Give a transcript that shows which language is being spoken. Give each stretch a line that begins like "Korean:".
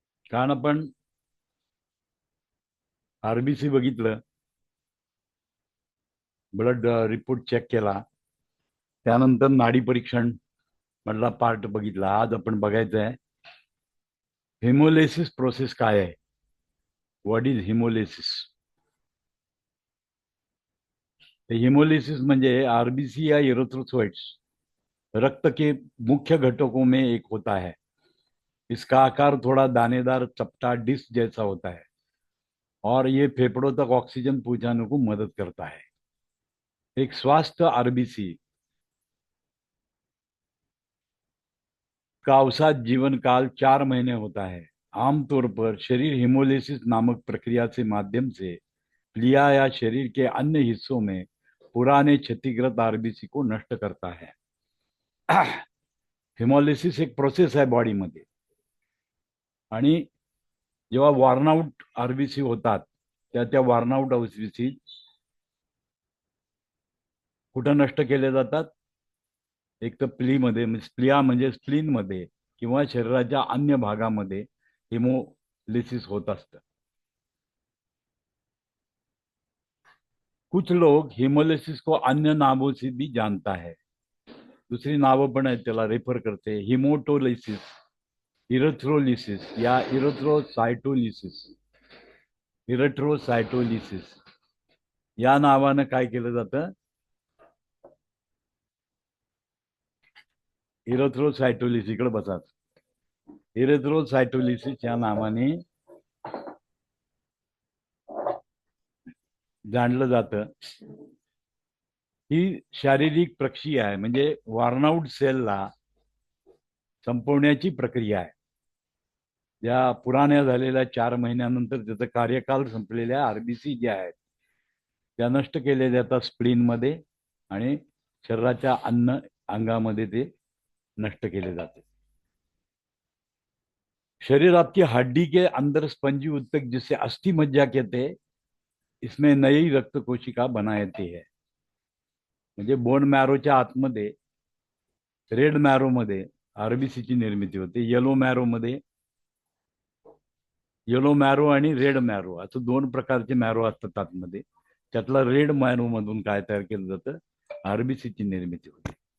Marathi: कारण आपण आरबीसी बघितलं, ब्लड रिपोर्ट चेक केला, त्यानंतर नाडी परीक्षण मधला पार्ट बघितला. आज आपण बघायचं आहे हिमोलिसिस प्रोसेस काय आहे.
English: What is haemolysis?
Marathi: हिमोलिसिस म्हणजे आरबीसी या इरिथ्रोसाइट्स
Hindi: रक्त के मुख्य घटकों में एक होता है. इसका आकार थोड़ा दानेदार चपटा डिस्क जैसा होता है और ये फेफड़ों तक ऑक्सीजन पहुंचाने को मदद करता है. एक स्वस्थ आरबीसी का औसत जीवन काल 4 महीने होता है. आमतौर पर शरीर हिमोलिसिस नामक प्रक्रिया से माध्यम से प्लिया या शरीर के अन्य हिस्सों में पुराने क्षतिग्रस्त आरबीसी को नष्ट करता है.
Marathi: हिमोलिसिस एक प्रोसेस आहे बॉडीमध्ये, आणि जेव्हा वॉर्नआउट आरबीसी होतात त्या वॉर्नआउट आरबीसी कुठं नष्ट केले जातात? एक तर प्लीमध्ये, प्लिया म्हणजे स्प्लीन मध्ये किंवा शरीराच्या अन्य भागामध्ये हिमोलिसिस होत असतं.
Hindi: कुछ लोग हिमोलिसिस को अन्य नामों से भी जानता है.
Marathi: दुसरी नावं पण आहेत त्याला रेफर करते. हिमोटोलिसिस, इरेथ्रोलिसिस या इरेथ्रोसायटोलिसिस. इरेथ्रोसायटोलिसिस या नावानं काय केलं जातं? इरेथ्रोसायटोलिसिस, इकडे बसा. इरेथ्रोसायटोलिसिस या नावाने जाणलं जातं. ही शारीरिक प्रक्रिया आहे, म्हणजे वॉर्नआउट सेलला संपवण्याची प्रक्रिया आहे. या पुराण्या झालेल्या 4 महिन्यानंतर त्याचा कार्यकाल संपलेल्या आरबीसी ज्या आहेत त्या नष्ट केल्या जातात स्प्लीन मध्ये, आणि शरीराच्या अन्य अंगामध्ये ते नष्ट केले जाते.
Hindi: शरीर आपकी हड्डी के अंदर स्पंजी उत्तक जिसे अस्थि मज्जा कहते हैं, इसमें नई रक्त कोशिका बनाती है.
Marathi: म्हणजे बोन मॅरोच्या आतमध्ये रेड मॅरो मध्ये आरबीसीची निर्मिती होते. येलो मॅरो आणि रेड मॅरो असं 2 प्रकारचे मॅरो असतात आतमध्ये. त्यातला रेड मॅरो मधून काय तयार केलं जातं? आरबीसीची निर्मिती होते.